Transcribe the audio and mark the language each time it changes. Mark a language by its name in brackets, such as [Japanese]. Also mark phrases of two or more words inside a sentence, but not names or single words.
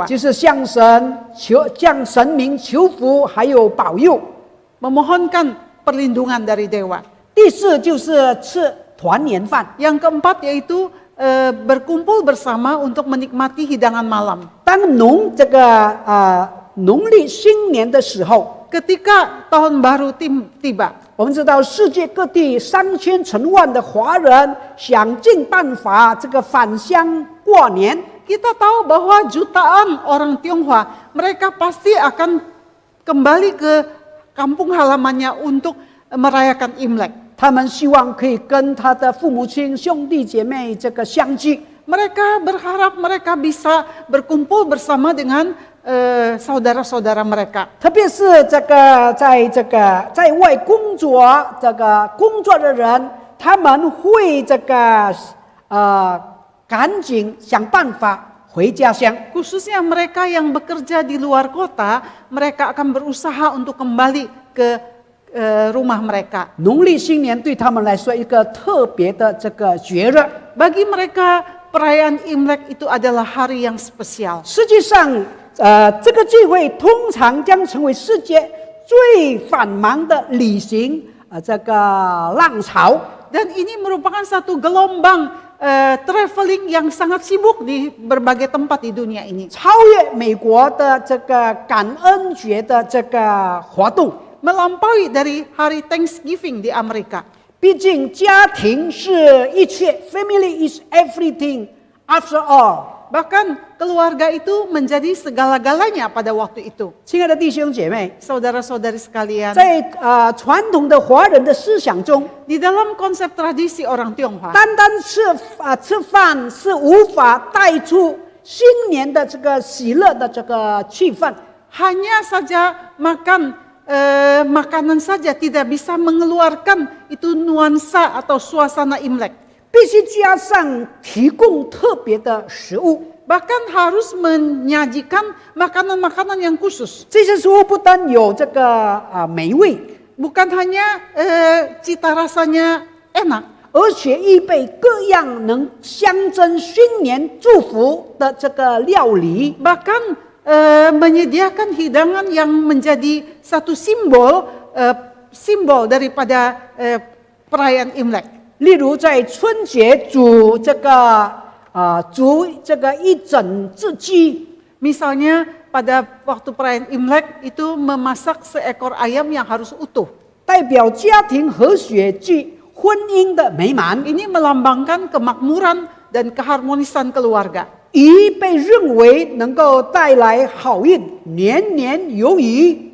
[Chinese] 就是向神明求福，还有保佑。 [Indonesian] Memohonkan perlindungan dari dewa. [Chinese] 第四就是吃团年饭。 [Indonesian] Yang keempat yaitu berkumpul bersama untuk menikmati hidangan malam. [Chinese] 当农历新年的时候， [Indonesian] Ketika tahun baru tiba, [Chinese] 我们知道世界各地3000成万的华人想尽办法这个返乡过年。 [Indonesian] kita tahu bahwa jutaan orang Tionghoa, mereka pasti akan kembali ke kampung halamannya untuk merayakan Imlek. [Chinese] 他们希望可以跟他的父母亲、兄弟姐妹这个相聚。 [Indonesian] Mereka berharap mereka bisa berkumpul bersama dengan saudara-saudara mereka. [Chinese] 特别是在外工作的人，他们会赶紧想办法回家乡。 [Indonesian] Khususnya mereka yang bekerja di luar kota, mereka akan berusaha untuk kembali ke rumah mereka. [Chinese] 农历新年对他们来说一个特别的这个节日。 [Indonesian] Bagi mereka, perayaan Imlek itu adalah hari yang spesial. [Chinese] 实际上，这个聚会通常将成为世界最繁忙的旅行这个浪潮。 [Indonesian] Dan ini merupakan satu gelombang traveling yang sangat sibuk di berbagai tempat di dunia ini. [Chinese] 超越美国的这个感恩节的这个活动。 [Indonesian] Melampaui dari hari Thanksgiving di Amerika. [Chinese] 毕竟家庭是一切 ， [English] family is everything after all。 [Indonesian] Bahkan keluarga itu menjadi segala-galanya pada waktu itu. [Chinese] 亲爱的弟兄姐妹， [Indonesian] Saudara-saudari sekalian, [Chinese] 在传统的华人的思想中， [Indonesian] di dalam konsep tradisi orang Tionghoa, [Chinese] 单单吃饭是无法带出新年的这个喜乐的这个气氛。 [Indonesian] Hanya saja makanan saja tidak bisa mengeluarkan itu nuansa atau suasana Imlek. [Chinese] 必须加上提供特别的食物， [Indonesian] Bahkan harus menyajikan makanan-makanan yang khusus. [Chinese] 这些食物不但有这个美味， [Indonesian] Bukan hanya cita rasanya enak, [Chinese] 而且预备各样能象征新年祝福的这个料理。 [Indonesian] bahkan menyediakan hidangan yang menjadi satu simbol daripada perayaan Imlek. [Chinese] 例如在春节煮这个一整只鸡， [Indonesian] Misalnya pada waktu perayaan Imlek itu memasak seekor ayam yang harus utuh. [Chinese] 代表家庭和谐及婚姻的美满， [Indonesian] Ini melambangkan kemakmuran dan keharmonisan keluarga. [Chinese] 鱼被认为能够带来好运，年年有余。